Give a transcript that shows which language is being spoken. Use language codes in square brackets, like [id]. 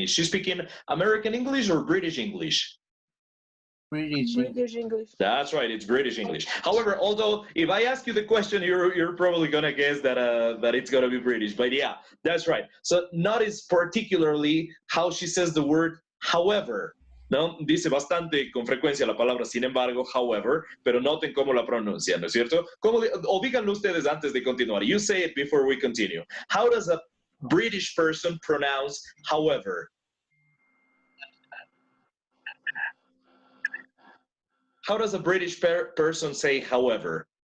[en] Is she speaking American English or British English? British English. That's right, it's British English. However, although if I ask you the question, you're probably gonna guess that it's gonna be British. But yeah, that's right. So notice particularly how she says the word however. [es] ¿No? Dice bastante con frecuencia la palabra sin embargo, however, pero noten cómo la pronuncia, ¿no es cierto? O díganlo ustedes antes de continuar. [en] You say it before we continue. How does a British person pronounce however? How does a British person say however?